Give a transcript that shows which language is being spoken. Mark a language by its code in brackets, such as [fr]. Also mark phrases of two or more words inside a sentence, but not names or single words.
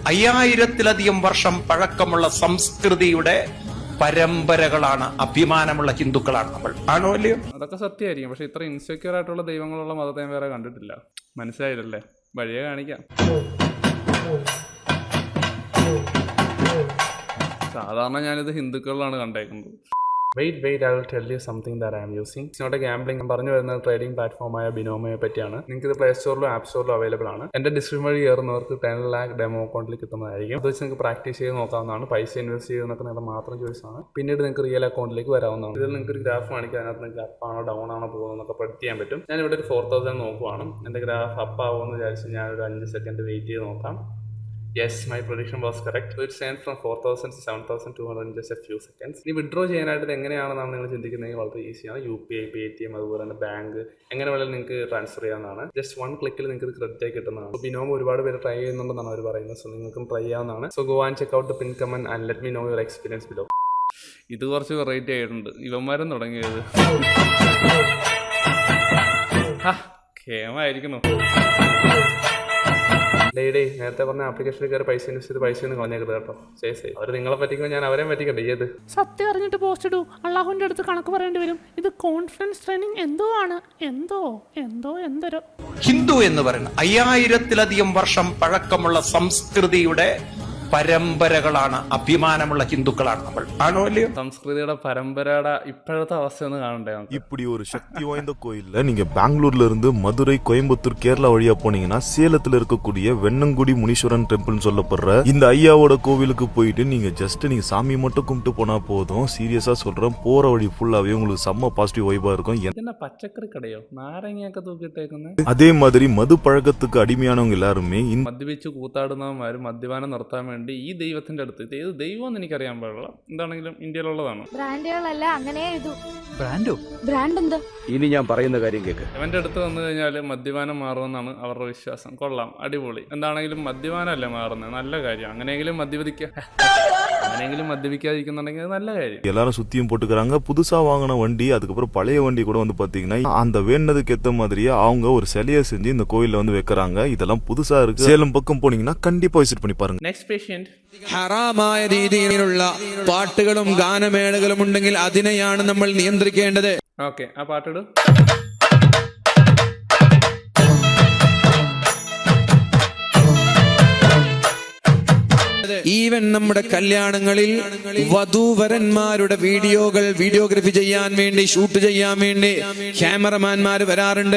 [ml] 5000-ലധികം വർഷം പഴക്കമുള്ള സംസ്കൃതിയുടെ പരമ്പരകളാണ്, അഭിമാനമുള്ള ഹിന്ദുക്കളാണ് നമ്മൾ. ആണോ അല്ലയോ? അതൊക്കെ സത്യമായിരിക്കും. പക്ഷെ ഇത്ര ഇൻസെക്യൂർ ആയിട്ടുള്ള ദൈവങ്ങളുള്ള മതത്തെ ഞാൻ വേറെ കണ്ടിട്ടില്ല. മനസ്സിലായില്ലല്ലേ? വഴിയെ കാണിക്കാം. സാധാരണ ഞാനിത് ഹിന്ദുക്കളിലാണ് കണ്ടേക്കുന്നത്. [en] വെയിറ്റ് I will tell you something that I am using. It's not a gambling. [ml] ഞാൻ പറഞ്ഞു വരുന്നത് ട്രേഡിംഗ് പ്ലാറ്റ്ഫോമായ ബിനോമയെ പറ്റിയാണ്. നിങ്ങൾക്ക് ഇത് പ്ലേ സ്റ്റോറിലും ആപ്പ് സ്റ്റോറിലും അവൈലബിൾ ആണ്. എൻ്റെ ഡിസ്ക്രിപ്ഷൻ വഴി കയറുന്നവർക്ക് 10 lakh ഡെമോ അക്കൗണ്ടിൽ കിട്ടുന്നതായിരിക്കും. അത് വെച്ച് നിങ്ങൾക്ക് പ്രാക്ടീസ് ചെയ്ത് നോക്കാവുന്നതാണ്. പൈസ ഇൻവെസ്റ്റ് ചെയ്യുന്നതൊക്കെ നിങ്ങളുടെ മാത്രം ചോയ്സാണ്. പിന്നീട് നിങ്ങൾക്ക് റിയൽ അക്കൗണ്ടിലേക്ക് വരാവുന്നതാണ്. ഇതിൽ നിങ്ങൾക്ക് ഒരു ഗ്രാഫ് കാണിക്കുക, അതിനകത്ത് നിങ്ങൾക്ക് അപ്പ് ആണോ ഡൗൺ ആണോ പോകുന്നതൊക്കെ പ്രഡിക്റ്റ് ചെയ്യാൻ പറ്റും. ഞാനിവിടെ ഒരു 4000 നോക്കുവാണ്. എൻ്റെ ഗ്രാഫ് അപ്പ് ആവുമെന്ന് വിചാരിച്ച് ഞാനൊരു 5 സെക്കൻഡ് വെയിറ്റ് ചെയ്ത് നോക്കാം. [en] Yes, my prediction was correct. So it stands from 4,000 to 7,200 in just a few seconds. [ml] ഇനി വിഡ്രോ ചെയ്യാനായിട്ട് ഇത് എങ്ങനെയാണെന്നാണ് നിങ്ങൾ ചിന്തിക്കുന്നതെങ്കിൽ വളരെ ഈസിയാണ്. UPI, Paytm, അതുപോലെ തന്നെ ബാങ്ക്, എങ്ങനെ വേണമെങ്കിലും നിങ്ങൾക്ക് ട്രാൻസ്ഫർ ചെയ്യാവുന്നതാണ്. ജസ്റ്റ് 1 ക്ലിക്കിൽ നിങ്ങൾക്ക് ക്രെഡിറ്റ് ആയി കിട്ടുന്നതാണ്. ബിനോമോ ഒരുപാട് പേര് ട്രൈ ചെയ്യുന്നുണ്ടെന്നാണ് അവർ പറയുന്നത്. സോ നിങ്ങൾക്കും ട്രൈ ചെയ്യാവുന്നതാണ്. [en] so go and check out the pin comment and let me know your experience below. [ml] ഇത് കുറച്ച് വെറൈറ്റി ആയിട്ടുണ്ട്. ഇവന്മാരും തുടങ്ങിയത് കേമായിരിക്കുന്നു. നേരത്തെ പറഞ്ഞ ആപ്ലിക്കേഷനിൽ കയറി പൈസ ഇൻവെസ്റ്റ് ചെയ്ത് പൈസ ഒന്നും കളഞ്ഞേക്കരുത് കേട്ടോ. ശരി, അവർ നിങ്ങളെ പറ്റിക്കുമ്പോൾ ഞാൻ അവരെയും പറ്റിക്കണ്ടേ? ഏത് സത്യം അറിഞ്ഞിട്ട് പോസ്റ്റ് ഇടൂ. അള്ളാഹുവിന്റെ അടുത്ത് കണക്ക് പറയേണ്ടി വരും. ഇത് കോൺഫിഡൻസ് ട്രെയിനിങ് എന്തോ ആണ്. എന്തോ ഹിന്ദു എന്ന് പറയുന്നത് 5000-ലധികം വർഷം പഴക്കമുള്ള സംസ്കൃതിയുടെ പരമ്പരകളാണ്, അഭിമാനമുള്ള ഹിന്ദുക്കളാണ് നമ്മൾ. ആണോ അല്ലയോ? സംസ്കൃതിയുടെ പരമ്പരയുടെ ഇപ്പോഴത്തെ അവസ്ഥ ഒന്ന് കാണണ്ടേ? [ta] இப்படி ஒரு சக்தி வாய்ந்த கோயில்ல நீங்க பெங்களூர்ல இருந்து மதுரை, கோயம்புத்தூர், கேரளா வழியா போனீங்கன்னா சேலத்துல இருக்கக்கூடிய வெண்ணங்குடி முனீஸ்வரன் டெம்பிள்னு சொல்லப்படுற இந்த ஐயாவோட கோவிலுக்கு போயிட்டு நீங்க சாமி மட்டும் கும்பிட்டு போனா போதும். சீரியஸா சொல்றேன், போற வழி ஃபுல்லாவே உங்களுக்கு செம்ம பாசிட்டிவ் வைபா இருக்கும். என்ன பச்சைக்கറി [ml] കടയോ നാരങ്ങയൊക്കെ തൂക്കിട്ടേക്കുന്നത്? [ta] அதே மாதிரி மது பழக்கத்துக்கு அடிமையானவங்க எல்லாருமே [ml] മദ്യപിച്ച് കൂത്താടുന്നവന്മാരും മദ്യപാനം നിർത്താൻ വേണ്ടി ഈ ദൈവത്തിന്റെ അടുത്ത്, ഇത് ഏത് ദൈവം എന്ന് എനിക്കറിയാൻ പാടില്ല, എന്താണെങ്കിലും ഇന്ത്യയിലുള്ളതാണ്. ബ്രാൻഡുകളല്ല, അങ്ങനെ ബ്രാൻഡ് എന്താ? ഇനി ഞാൻ പറയുന്ന കാര്യം കേൾക്ക്. അവന്റെ അടുത്ത് വന്നു കഴിഞ്ഞാൽ മദ്യപാനം മാറുമെന്നാണ് അവരുടെ വിശ്വാസം. കൊള്ളാം, അടിപൊളി. എന്താണെങ്കിലും മദ്യപാനമല്ലേ മാറുന്നത്, നല്ല കാര്യം. അങ്ങനെയെങ്കിലും മദ്യപിക്കുക. അങ്ങനെയെങ്കിലും മദ്യപിക്കാതിരിക്കുന്നുണ്ടെങ്കിൽ അത് നല്ല കാര്യം. [ta] எல்லாரும் சுத்தியும் போட்டுக்கிறாங்க. புதுசா வாங்கின வண்டி அதுக்கப்புறம் பழைய வண்டி கூட வந்து பாத்தீங்கன்னா அந்த வேண்டதுக்கு ஏத்த மாதிரியே அவங்க ஒரு சிலையை செஞ்சு இந்த கோயில்ல வந்து வைக்கிறாங்க. இதெல்லாம் புதுசா இருக்கு. சேலம் பக்கம் போனீங்கன்னா கண்டிப்பா விசிட் பண்ணி பாருங்க. [en] next patient. [ml] ഹറാമായ രീതിയിലുള്ള പാട്ടുകളും ഗാനമേളകളും ഉണ്ടെങ്കിൽ അതിനെയാണ് നമ്മൾ നിയന്ത്രിക്കേണ്ടത്. ഓക്കെ, ആ പാട്ടിട്. ഈവൻ നമ്മുടെ കല്യാണങ്ങളിൽ വധൂവരന്മാരുടെ വീഡിയോഗ്രാഫി ചെയ്യാൻ വേണ്ടി, ഷൂട്ട് ചെയ്യാൻ വേണ്ടി ക്യാമറമാൻമാർ വരാറുണ്ട്.